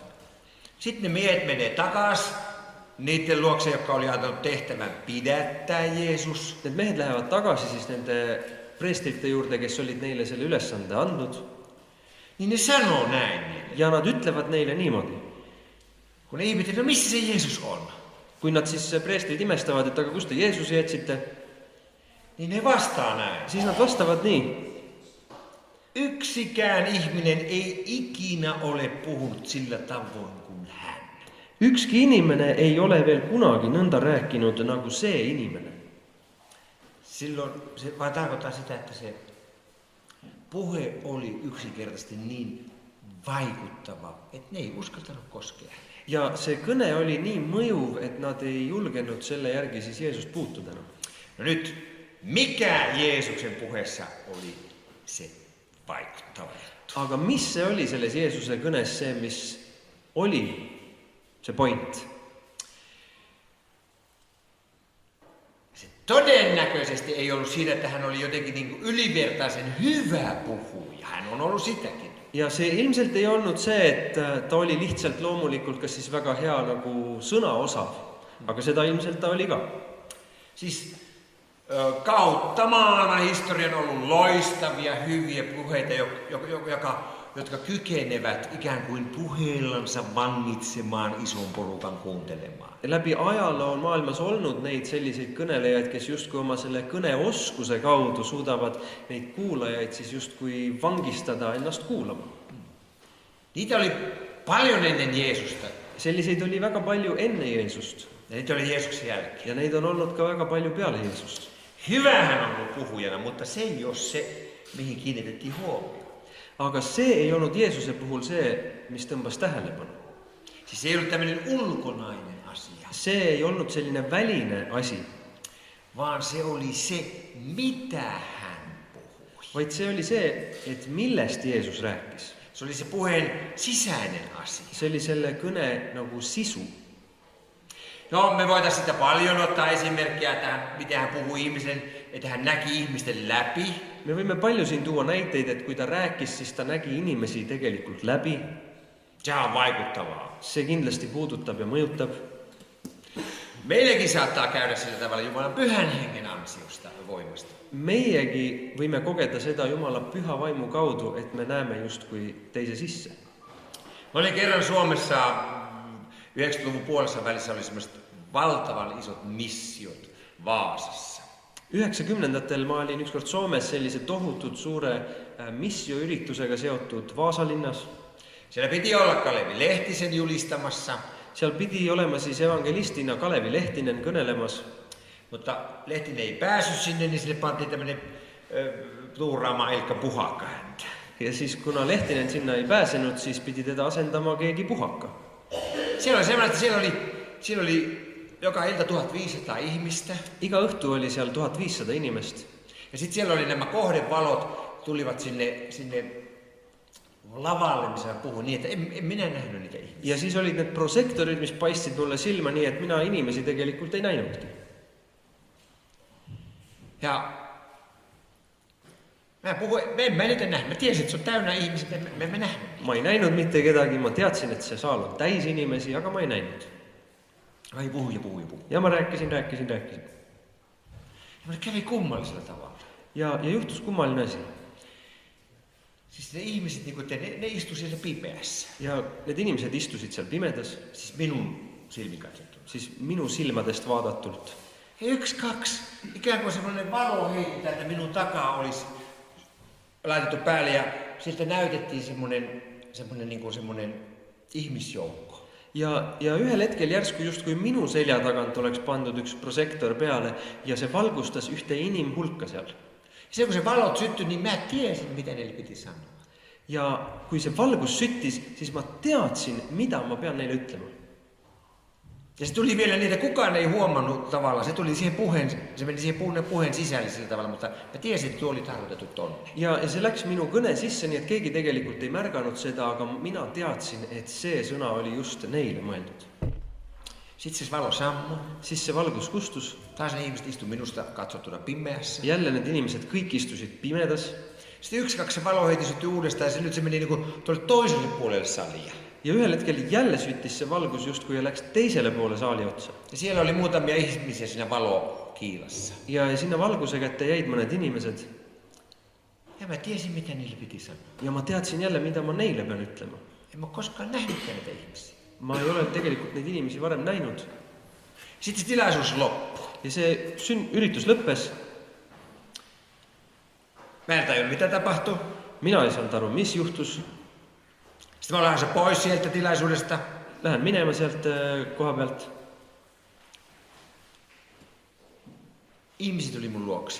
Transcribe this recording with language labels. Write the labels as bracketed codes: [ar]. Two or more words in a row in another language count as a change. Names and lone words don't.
[fi] Sitten ne miehet menee takas niiden luokse, jotka oli antanut tehtävän pidättää Jeesus. [et] Need mehed lähevad tagasi siis nende preestrite juurde, kes olid neile selle ülesande andnud. [fi] Niin ne sanoo näin. [et] Ja nad ütlevad neile niimoodi. [fi] Kun ne ihmettelevät, no missä se Jeesus on? [et] Kui nad siis preestrid imestavad, et aga kus te Jeesuse jätsite, [fi] niin ne vastaa näin. [et] siis nad vastavad nii. [fi] Yksikään ihminen ei ikinä ole puhunut sillä tavoin kuin hän. [et] Ükski inimene ei ole veel kunagi nõnda rääkinud nagu see inimene. [fi] Silloin se vaan tarkoittaa sitä, että se puhe oli yksinkertaisesti niin vaikuttava, että ne ei uskaltanut koskea. [et] Ja see kõne oli nii mõjuv, et nad ei julgenud selle järgi siis Jeesust puutuda. [fi] No nyt, mikä Jeesuksen puheessa oli se vaikuttava juttu. [et] Aga mis see oli selles Jeesuse kõnes see, mis oli see point? [fi] Se todennäköisesti ei ollut siitä, että hän oli jotenkin niin kuin ylivertaisen hyvä puhuja. Hän on ollut sitäkin. [et] Ja see ilmselt ei olnud see, et ta oli lihtsalt loomulikult kas siis väga hea nagu sõnaosav, aga seda ilmselt ta oli ka. [fi] Siis kautta maailman historian on ollut loistavia, hyviä puheita, jotka kykenevät ikään kuin puheellansa vangitsemaan ison porukan kuuntelemaan. [et] Läbi ajaloo on maailmas olnud neid selliseid kõnelejaid, kes justkui oma selle kõneoskuse kaudu suudavad neid kuulajaid siis justkui vangistada ennast kuulama. [fi] Niitä oli paljon ennen Jeesusta. [et] Selliseid oli väga palju enne Jeesust. [fi] Ja niitä oli Jeesuksen jälkeen. [et] Ja neid on olnud ka väga palju peale Jeesust. [fi] Hyvä hän on ollut puhujana, mutta se ei ole se, mihin kiinnitettiin huomioon. [et] Aga see ei olnud Jeesuse puhul see, mis tõmbas tähelepanu. [fi] Siis ei ollut tämmöinen ulkonainen asia. [et] See ei olnud selline väline asi, [fi] vaan se oli se, mitä hän puhui. [et] vaid see oli see, et millest Jeesus rääkis. [fi] Se oli se puheen sisäinen asia. [et] See oli selle kõne nagu sisu. [fi] No, me voitaisiin sitä paljon ottaa esimerkkiä, miten hän puhui ihmisen, että hän näki ihmisten läpi. [et] Me võime palju siin tuua näiteid, et kui ta rääkis, siis ta nägi inimesi tegelikult läbi. [fi] Sehän on vaikuttavaa. [et] See kindlasti puudutab ja mõjutab. [fi] Meillekin saattaa käydä sillä tavalla Jumalan pyhän hengen ansiosta ja voimasta. [et] Meiegi võime kogeda seda Jumala püha vaimu kaudu, et me näeme justkui teise sisse. [fi] Mä olin kerran Suomessa 90-luvun puolessa välissä oli semmoiset valtavan isot missiot Vaasassa. [et] 90-ndatel ma olin ükskord Soomes sellise tohutud suure missioüritusega seotud Vaasa linnas. [fi] Siellä piti olla Kalevi Lehtisen julistamassa. [et] Seal pidi olema siis evangelistina Kalevi Lehtinen kõnelemas. [fi] Mutta Lehtinen ei päässyt sinne, niin sille pantiin tämmöinen tuuraama Ilkka Puhakka häntä. [et] Ja siis kuna Lehtinen sinna ei pääsenud, siis pidi teda asendama keegi Puhakka. [fi] Siellä oli semmoinen, että siellä oli joka ilta 1500 ihmistä. [et] Iga õhtu oli seal 1500 inimest. [fi] Ja sitten siellä oli nämä kohdevalot, tulivat sinne lavalle, missä hän puhui, niin että en minä nähnyt niitä ihmisiä. [et] Ja siis olid need prosektorid, mis paistsid mulle silma nii, et mina inimesi tegelikult ei näinudki. [fi] Ja en mä niitä nähnyt. Mä tiesin, että se on täynnä ihmisiä, me emme nähnyt. [et] Ma ei näinud mitte kedagi, ma teadsin, et see saal on täis inimesi, aga ma ei näinud. [fi] Ai puhu. [et] Ja ma rääkisin. [fi] Ja mä kävi kummallisella tavalla. [et] Ja juhtus kummaline asi. [fi] Siis ne ihmiset, ne istu siellä pimeässä. [et] Ja need inimesed istusid seal pimedas. [fi] Siis minun silmin katsottuna. [et] Siis minu silmadest vaadattult. [fi] Ja 1-2, ikään kuin semmoinen valo heitti täältä minun takaa olisi laitettu päälle ja sieltä näytettiin semmoinen ihmisjoukko. [et] Ja ühel hetkel järsku justkui minu selja tagant oleks pandud üks prosektor peale ja see valgustas ühte inimhulka seal. [fi] Ja kun se valot syttyi, niin mä tiesin, mitä neille piti sanoa. [et] Ja kui see valgus süttis, siis ma teadsin, mida ma pean neile ütlema. [fi] Ja se tuli vielä niitä, kukaan ei huomannut tavallaan. Se tuli siihen se meni siihen puheen sisälle sillä tavalla, mutta mä tiesin, että tuo oli tarkoitettu tonne. [et] Ja see läks minu kõne sisse, nii et keegi tegelikult ei märganud seda, aga mina teadsin, et see sõna oli just neile mõeldud. [fi] Sitten se valo sammui. [et] Siis see valgus kustus. [fi] Taas ne ihmiset istu minusta katsottuna pimeässä. [et] Jälle need inimesed kõik istusid pimedas. [fi] Sitten 1-2 se valo heiti syttyi uudestaan ja nyt se meni tuolle toiselle puolelle salia. [et] Ja ühel hetkel jälle süttis see valgus justkui ja läks teisele poole saali otsa. [fi] Ja siellä oli muutamia ihmisiä siinä valokiilassa. [et] Ja sinna valguse kätte jäid mõned inimesed. [fi] Ja mä tiesin, mitä niille piti sanoa. [et] Ja ma teadsin jälle, mida ma neile pean ütlema. [fi] En mä koskaan nähnytkään näitä ihmisiä. [et] Ma ei ole tegelikult neid inimesi varem näinud. [fi] Sitten se tilaisuus loppui. [et] Ja see üritus lõppes. [fi] Mä en tajunnut, mitä tapahtui. [et] Mina ei saanud aru, mis juhtus. [fi] Sitten mä lähdin pois sieltä tilaisuudesta. [et] Lähen minema sealt koha pealt. [fi] Ihmiset tuli mun luokse.